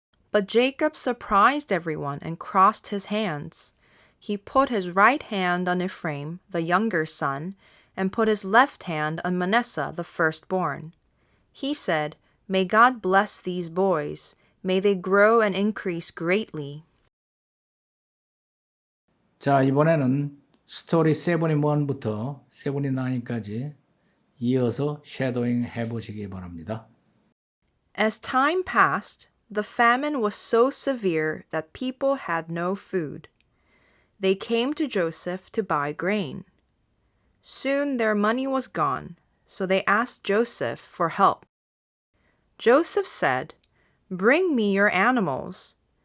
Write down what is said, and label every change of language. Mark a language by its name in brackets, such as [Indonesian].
[English] But Jacob surprised everyone and crossed his hands. He put his right hand on Ephraim, the younger son, and put his left hand on Manasseh, the firstborn. He said, May God bless these boys. May they grow and increase greatly. [Korean] 자, 이번에는 스토리 71부터 79까지 이어서 쉐도잉 해보시기 바랍니다. [English] As time passed, the famine was so severe that people had no food. They came to Joseph to buy grain. Soon their money was gone, so they asked Joseph for help. Joseph said, Bring me your animals.